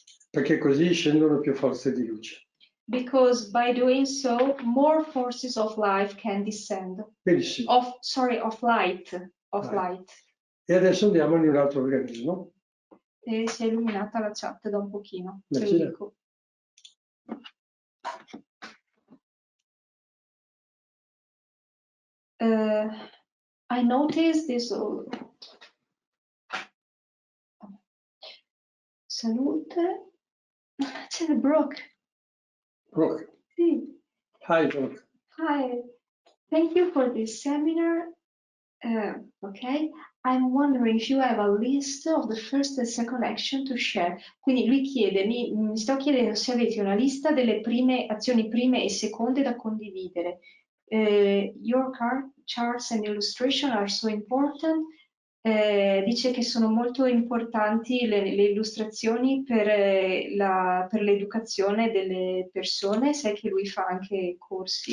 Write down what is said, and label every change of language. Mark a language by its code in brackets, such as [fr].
[it] Perché così scendono più forze di luce. [en] Because by doing so, more forces of life can descend. [it] Benissimo. [en] Of light. [it] E adesso andiamo in un altro organismo. E si è illuminata la chat da un pochino. Te lo Immagina. dico. [en] I noticed this. [it] Salute. C'è il Brooke. Brooke. Sì. [en] Hi, Brooke. Hi. Thank you for this seminar. Okay. I'm wondering if you have a list of the first and second action to share. [it] Quindi lui chiede, mi sto chiedendo se avete una lista delle azioni prime e seconde da condividere. [en] Your charts and illustration are so important. [it] Dice che sono molto importanti le illustrazioni per l'educazione delle persone. Sai che lui fa anche corsi?